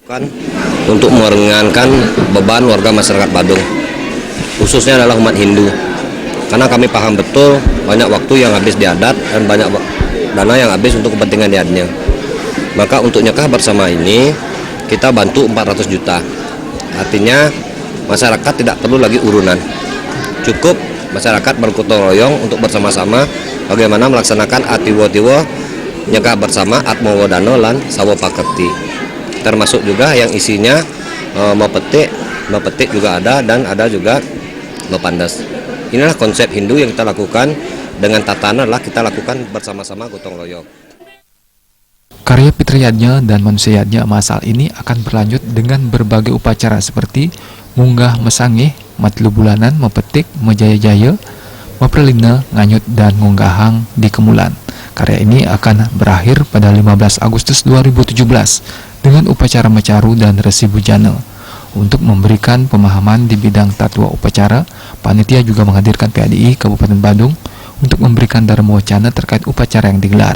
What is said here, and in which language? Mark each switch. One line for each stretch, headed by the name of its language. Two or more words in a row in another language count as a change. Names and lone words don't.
Indonesian: Untuk meringankan beban warga masyarakat Badung, khususnya adalah umat Hindu, karena kami paham betul banyak waktu yang habis di adat dan banyak dana yang habis untuk kepentingan adatnya. Maka untuk nyekah bersama ini kita bantu 400 juta. Artinya masyarakat tidak perlu lagi urunan, cukup masyarakat bergotong royong untuk bersama-sama bagaimana melaksanakan atiwo-tiwo nyekah bersama Atmawedana lan sawo pakerti, termasuk juga yang isinya mepetik juga ada, dan ada juga mepandas. Inilah konsep Hindu yang kita lakukan dengan tatanan kita lakukan bersama-sama gotong royong. Karya fitriyatnya dan manusiayatnya masal ini akan berlanjut dengan berbagai upacara seperti munggah mesangeh, matlu bulanan, mepetik, mejaya-jaya, meprelina, nganyut, dan ngunggahang di Kemulan. Karya ini akan berakhir pada 15 Agustus 2017 dengan upacara mecaru dan resi bujana. Untuk memberikan pemahaman di bidang tatwa upacara, panitia juga menghadirkan PADI Kabupaten Badung untuk memberikan dharma wacana terkait upacara yang digelar.